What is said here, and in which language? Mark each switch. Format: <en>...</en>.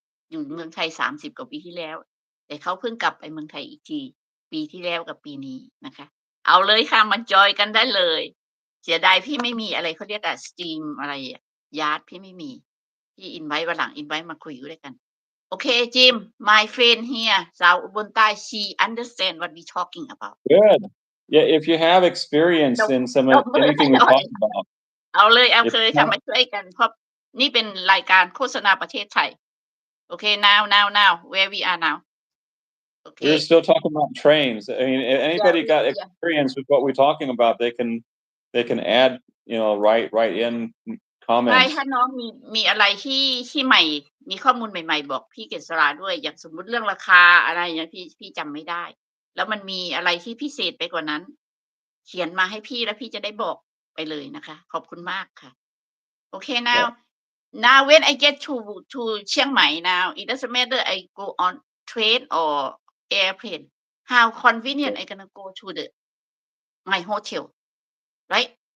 <th>อยู่เมืองไทย30กว่าปีที่แล้วแต่เขาเพิ่งกลับไปเมืองไทยอีกทีปีที่แล้วกับปีนี้นะคะเอาเลยค่ะมาจอยกันได้เลยเสียดายพี่ไม่มีอะไรเขาเรียกสตรีมอะไรยาร์ดพี่ไม่มีพี่อินไว้วันหลังอินไว้มาคุยด้วยกันโอเคจิม</th> <en>my friend here</en> <th>สาวอุบลใต้</th> <en>she understand what we talking about good yeah if you have experience in anything we talk about</en> <th>เอาเลยเอาเคยค่ะมาช่วยกันเพราะนี่เป็นรายการโฆษณาประเทศไทยโอเค</th> <en>now where we are now okay we're still talking about trains I mean if anybody got experience with what we're talking about they can add write in comments</en> <th>ใช่ถ้าน้องมีอะไรที่ใหม่มีข้อมูลใหม่ๆบอกพี่เกษราด้วยอย่างสมมุติเรื่องราคาอะไรอย่างพี่จำไม่ได้แล้วมันมีอะไรที่พิเศษไปกว่านั้นเขียนมาให้พี่แล้วพี่จะได้บอกไปเลยนะคะขอบคุณมากค่ะโอเค</th> <en>now when I get to เชียงใหม่ now it doesn't matter I go on train or airplane how convenient I gonna go to my hotel right</en>